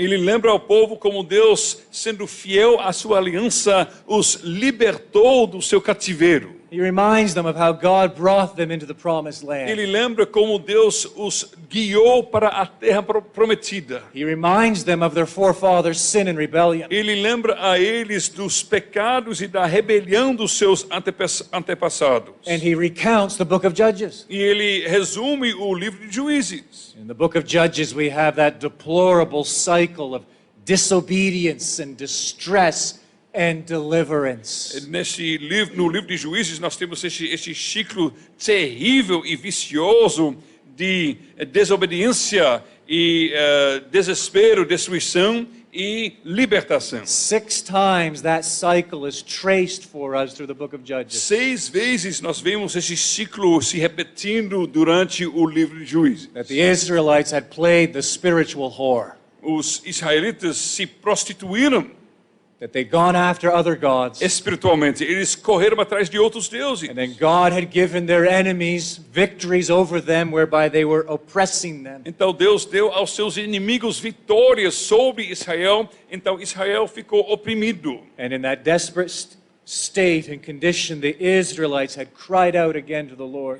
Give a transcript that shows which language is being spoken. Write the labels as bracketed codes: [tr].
[pt] Ele lembra ao povo como Deus, sendo fiel à sua aliança, os libertou do seu cativeiro. [en] He reminds them of how God brought them into the promised land. [pt] Ele lembra como Deus os guiou para a terra prometida. [en] He reminds them of their forefathers' sin and rebellion. [pt] Ele lembra a eles dos pecados e da rebelião dos seus antepassados. [en] And he recounts the book of Judges. [pt] E ele resume o livro de Juízes. [en] In the book of Judges, we have that deplorable cycle of disobedience and distress and deliverance. [pt] No livro de Juízes, nós temos este ciclo terrível e vicioso de desobediência e desespero, destruição e libertação. [en] 6 times that cycle is traced for us through the book of Judges. [pt] 6 vezes nós vemos esse ciclo se repetindo durante o livro de Juízes. [en] That the Israelites had played the spiritual whore. [pt] os israelitas se prostituíram [en] that they'd gone after other gods. [pt] espiritualmente. Eles correram atrás de outros deuses. [en] And then God had given their enemies victories over them whereby they were oppressing them. [pt] Então Deus deu aos seus inimigos vitórias sobre Israel. Então Israel ficou oprimido. [en] And in that desperate state and condition, the Israelites had cried out again to the Lord.